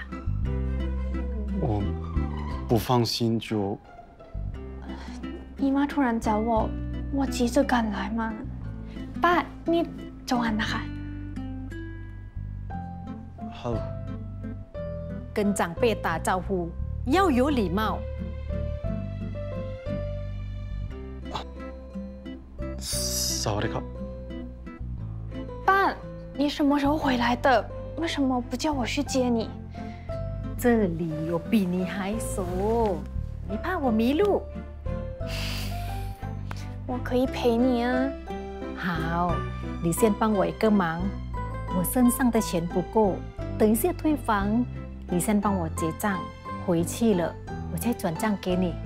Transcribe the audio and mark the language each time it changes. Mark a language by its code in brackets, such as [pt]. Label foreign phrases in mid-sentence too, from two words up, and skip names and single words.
[zh] 我不放心就。姨妈突然找我，我急着赶来嘛。爸，你早安นะคะ Hello。跟长辈打招呼要有礼貌。 [th] สวัสดีครับ。 [zh] 爸，你什么时候回来的？为什么不叫我去接你？这里有比你还熟，你怕我迷路？我可以陪你啊。好，你先帮我一个忙，我身上的钱不够，等一下退房，你先帮我结账，回去了我再转账给你。